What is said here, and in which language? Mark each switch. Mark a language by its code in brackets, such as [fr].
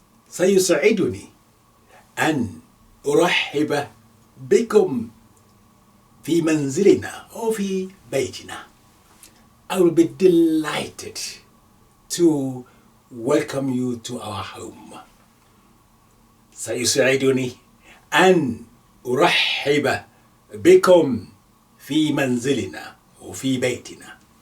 [ar] سيسعدني أن أرحب بكم في منزلنا أو في بيتنا. [en] I will be delighted to welcome you to our home. [ar] سيسعدني أن أرحب بكم في منزلنا أو في بيتنا.